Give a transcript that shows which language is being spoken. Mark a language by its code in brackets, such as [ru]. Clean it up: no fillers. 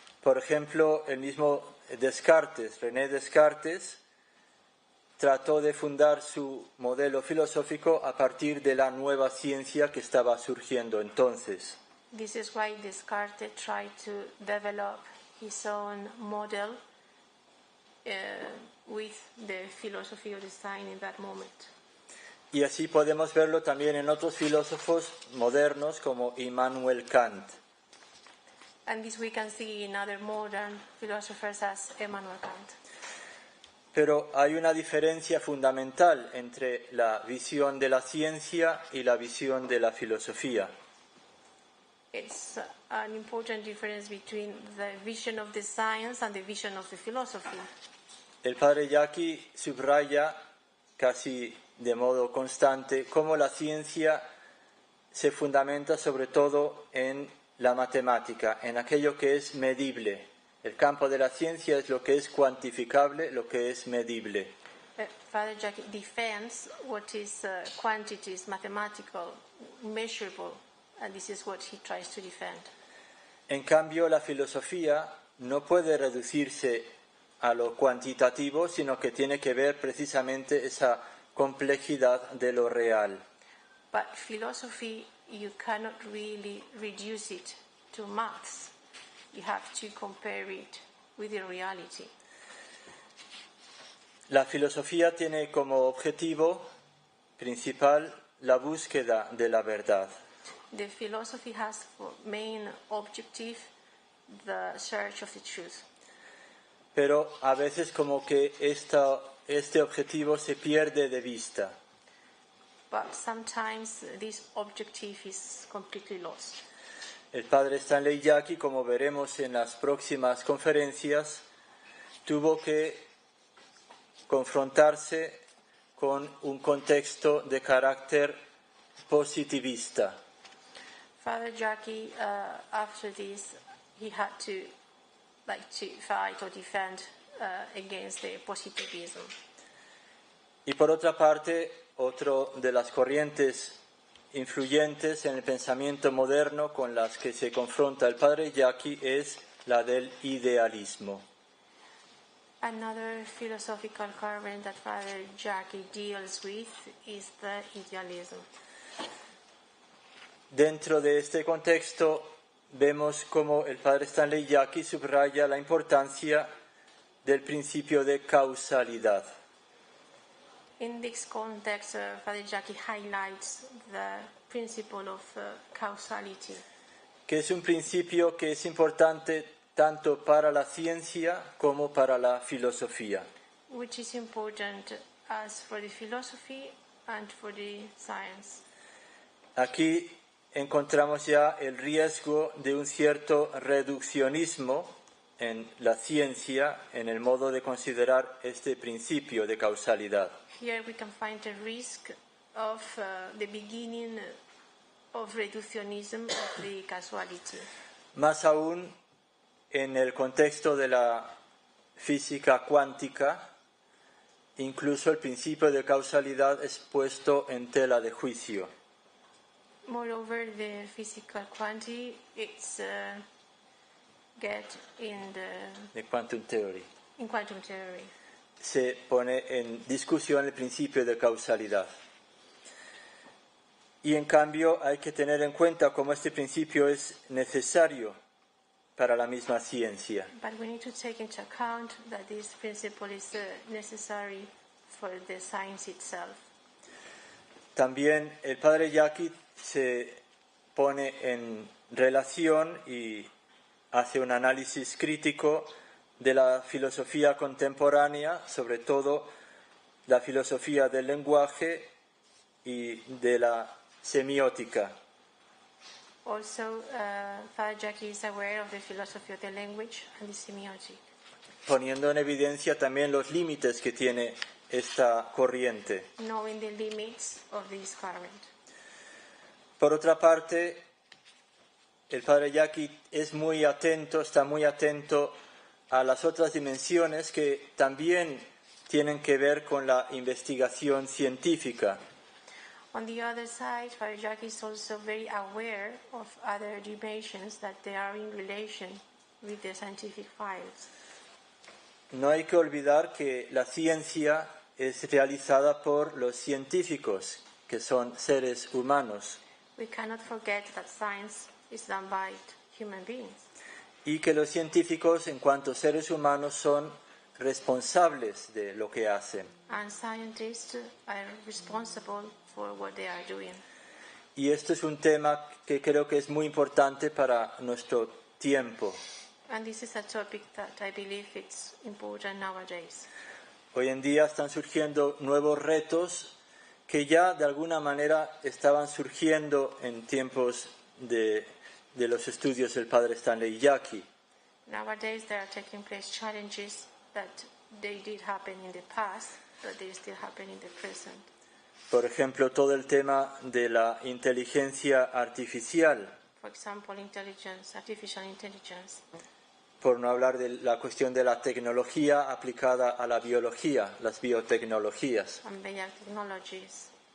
[es] Por ejemplo, el mismo Descartes, René Descartes, trató de fundar su modelo filosófico a partir de la nueva ciencia que estaba surgiendo entonces. [en] This is why Descartes tried to develop his own model with the philosophy of design in that moment. [es] Y así podemos verlo también en otros filósofos modernos como Immanuel Kant. [en] And this we can see in other modern philosophers as Immanuel Kant. [es] Pero hay una diferencia fundamental entre la visión de la ciencia y la visión de la filosofía. [en] It's an important difference between the vision of the science and the vision of the philosophy. [es] El padre Jaki subraya casi de modo constante cómo la ciencia se fundamenta sobre todo en la matemática, en aquello que es medible. El campo de la ciencia es lo que es cuantificable, lo que es medible. [en] Father Jaki defends what is quantities, mathematical, measurable, and this is what he tries to defend. [es] En cambio, la filosofía no puede reducirse a lo cuantitativo, sino que tiene que ver precisamente esa complejidad de lo real. [en] But philosophy, you cannot really reduce it to maths. You have to compare it with the reality. [es] La filosofía tiene como objetivo principal la búsqueda de la verdad. [en] The philosophy has for main objective the search of the truth. [es] Pero a veces como que este objetivo se pierde de vista. [en] But sometimes this objective is completely lost. [es] El padre Stanley Jaki, como veremos en las próximas conferencias, tuvo que confrontarse con un contexto de carácter positivista. [en] Father Jaki, after this, he had to fight or defend against the positivism. [es] Y por otra parte, otro de las corrientes influyentes en el pensamiento moderno con las que se confronta el padre Jaki es la del idealismo. [en] Another philosophical current that Father Jaki deals with is the idealism. [es] Dentro de este contexto vemos cómo el padre Stanley Jaki subraya la importancia del principio de causalidad. [en] In this context, Father Jaki highlights the principle of causality. [es] Que es un principio que es importante tanto para la ciencia como para la filosofía. [en] Which is important as for the philosophy and for the science. [es] Aquí encontramos ya el riesgo de un cierto reduccionismo en la ciencia, en el modo de considerar este principio de causalidad. [en] Here we can find a risk of the beginning of reductionism of the causality. [es] Más aún en el contexto de la física cuántica, incluso el principio de causalidad es puesto en tela de juicio. [en] Moreover, the physical quantity it's get in The quantum theory. In quantum theory. [es] Se pone en discusión el principio de causalidad. Y en cambio hay que tener en cuenta cómo este principio es necesario para la misma ciencia. [en] But we need to take into account that this principle is necessary for the science itself. [es] También el padre Jaki se pone en relación y hace un análisis crítico de la filosofía contemporánea, sobre todo la filosofía del lenguaje y de la semiótica. [en] Also, Father Jaki is aware of the philosophy of the language and the semiotic. [es] Poniendo en evidencia también los límites que tiene esta corriente. [en] Knowing the limits of this current. [es] Por otra parte, el padre Jaki está muy atento a las otras dimensiones que también tienen que ver con la investigación científica. [en] On the other side, Father Jaki is also very aware of other dimensions that they are in relation with the scientific files. [es] No hay que olvidar que la ciencia es realizada por los científicos, que son seres humanos, [en] We cannot forget that science is done by human beings. [es] y que los científicos, en cuanto seres humanos, son responsables de lo que hacen. [en] And scientists are responsible for what they are doing. [es] Y esto es un tema que creo que es muy importante para nuestro tiempo. [en] And this is a topic that I believe it's important nowadays. [es] Hoy en día están surgiendo nuevos retos que ya de alguna manera estaban surgiendo en tiempos de los estudios del padre Stanley Jaki. [en] Nowadays there are taking place challenges that they did happen in the past, but they still happen in the present. [es] Por ejemplo, todo el tema de la inteligencia artificial, [en] For example, artificial intelligence. [es] por no hablar de la cuestión de la tecnología aplicada a la biología, las biotecnologías. [en] And biotechnologies.